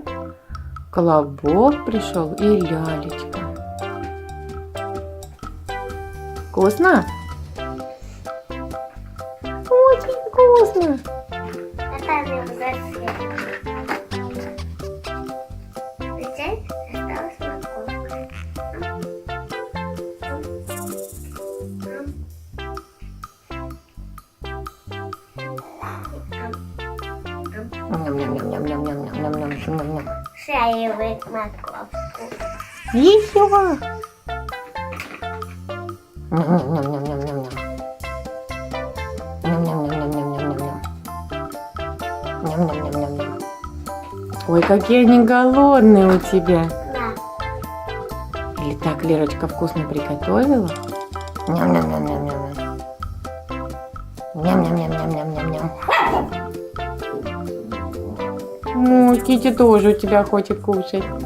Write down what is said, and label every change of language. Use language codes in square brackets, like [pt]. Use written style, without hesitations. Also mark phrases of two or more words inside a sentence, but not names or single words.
[ru] Колобок пришел и лялечка. Вкусно? Очень вкусно. Это не взаимно. Здесь осталась морковка. Ням-ням-ням-ням-ням-ням-ням-ням-ням-ням. Шаевый морковку. Еще. Ням-ням-ням-ням-ням-ням. Ням-ням-ням-ням-ням-ням-ням. Ням-ням-ням-ням-ням. Ой, какие они голодные у тебя. Да. Или так Лерочка вкусно приготовила? Ням-ням-ням-ням-ням. Ням-ням-ням-ням-ням-ням-ням. Ну, Кити тоже у тебя хочет кушать.